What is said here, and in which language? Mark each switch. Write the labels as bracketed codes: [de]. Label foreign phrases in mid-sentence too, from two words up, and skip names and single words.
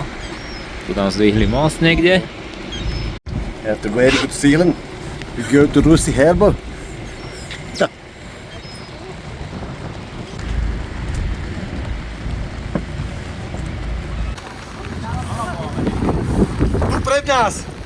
[sk] Tu tam zdvihli most niekde. [en] After very good sailing, we go to Rousy Harbour. [sk] Pred nás!